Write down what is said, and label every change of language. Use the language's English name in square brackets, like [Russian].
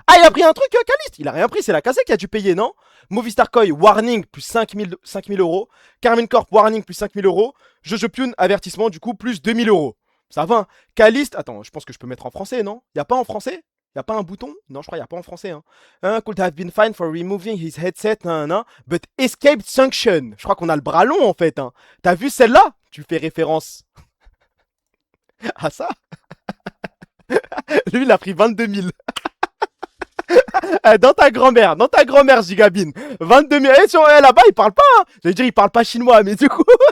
[French] Ah, il a pris un truc, Caliste. Il a rien pris, c'est la Cassé qui a dû payer, non? Movistar Koi, warning, plus 5000 euros. Carmine Corp, warning, plus 5000 euros. Jojopune, avertissement, du coup, plus 2000 euros. Ça va. Hein. Caliste, attends, je pense que je peux mettre en français, non? Y a pas en français? Y a pas un bouton? Non, je crois y a pas en français. Hein. [English] Could have been fined for removing his headset, but escaped sanction. [French] Je crois qu'on a le bras long en fait. Hein. T'as vu celle-là? Tu fais référence à ça? Lui, il a pris 22 000. Dans ta grand-mère, Gigabine. 22 000. Et là-bas, il parle pas. Hein. J'allais dire, il parle pas chinois, mais du coup.